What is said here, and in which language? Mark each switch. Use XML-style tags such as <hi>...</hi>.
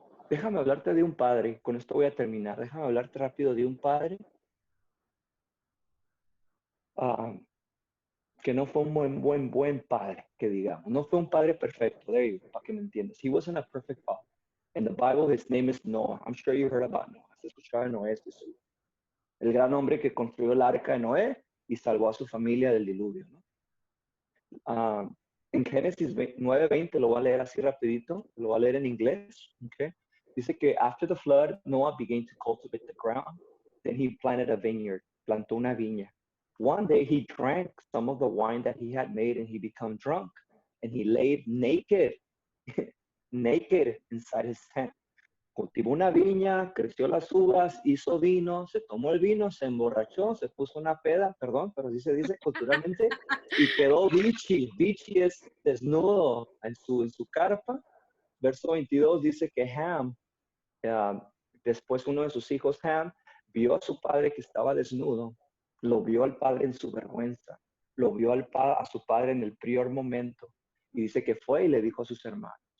<es>Déjame hablarte de un padre, con esto voy a terminar. Déjame hablarte rápido de un padre que no fue un buen padre, que digamos. No fue un padre perfecto,</es> <en>there you go,</en> <es>para que me entiendas.</es> <en>He wasn't a perfect father. In the Bible, his name is Noah. I'm sure you heard about Noah.</en> <es>Has escuchado a Noé, el gran hombre que construyó el arca de Noé y salvó a su familia del diluvio, ¿no? En Génesis 9:20, lo voy a leer así rapidito, lo voy a leer en inglés, okay? Dice que</es> <en>after the flood, Noah began to cultivate the ground, then he planted a vineyard,</en> <es>plantó una viña.</es> <en>One day he drank some of the wine that he had made and he became drunk, and he laid naked, naked inside his tent.</en> <es>Cultivó una viña, creció las uvas, hizo vino, se tomó el vino, se emborrachó, se puso una peda, perdón, pero así se dice culturalmente, y quedó bichi. Bichi es desnudo en su carpa. Verso 22 dice que Ham, después uno de sus hijos, Ham, vio a su padre que estaba desnudo, lo vio al padre en su vergüenza, lo vio a su padre en el peor momento, y dice que fue y le dijo a sus hermanos.</es>